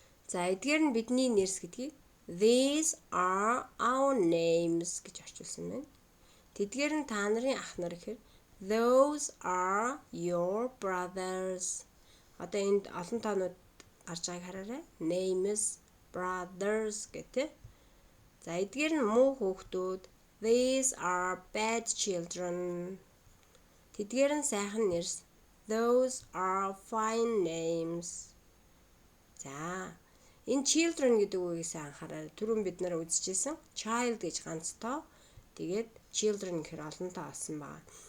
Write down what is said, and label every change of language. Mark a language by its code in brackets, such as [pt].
[mn] За эдгээр нь бидний нэрс гэдгийг [en] these are our names [mn] гэж орчуулсан байна. Тэдгээр нь та нарын ах нар гэхээр [en] those are your brothers. [mn] Одоо энд олон тоонууд гарч байгааг хараарай. Names, brothers гэдэг. За эдгээр нь муу хүүхдүүд. [en] These are bad children. [mn] Тэдгээр нь сайхан нэрс. [en] Those are fine names. [mn] За энэ children гэдэг үгээс анхаараа түрүүн бид нар үзчихсэн child гэж ганц тоо тэгээд children гэхээр олон тоо болсон байгаа.